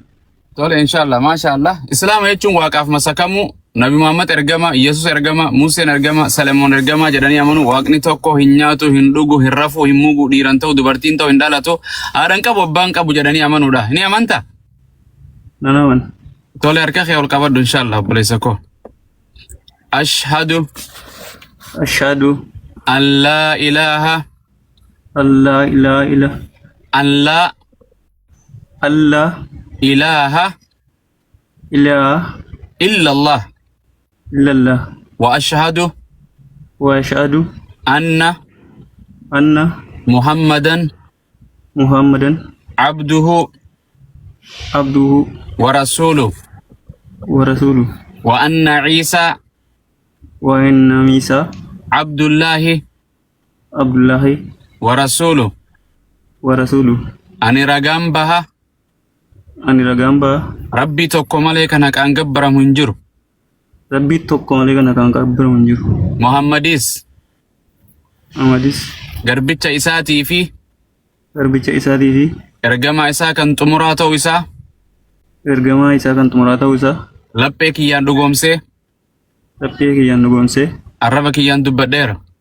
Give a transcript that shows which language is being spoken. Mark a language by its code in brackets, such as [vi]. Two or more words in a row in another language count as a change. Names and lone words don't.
[om] Tole [ar] إن شاء الله ما شاء الله. [om] Islaama jechuun waaqaaf masakamu Nabi Muhammad ergama, Yesus ergama, Museen ergama, Salomoon ergama jedhanii amanu waaqni tokko hin nyaatu, hin dhugu, hin rafu, hin mugu, dhiiran ta'u, dubartiin ta'u, hin dhalatu, haadhan qabu, abbaan qabu jedhanii amanuudha. Ni amanta? Nan aman. Tole harka kee ol qabadhu inshallah obboleessa koo. [ar] أشهد أن لا إله إلا الله و أشهد أن محمدا عبده و رسوله و أن عيسى عبد الله و رسوله [om] ani ragaan baha Rabbi tokko malee kan haqaan gabbaramu hin jiru. Muhammadis garbicha isaatii fi ergamaa isaa kan xumuraa ta'uu isaa laphee kiyyaan dhugoomsee arraba kiyyaan dubbadheera.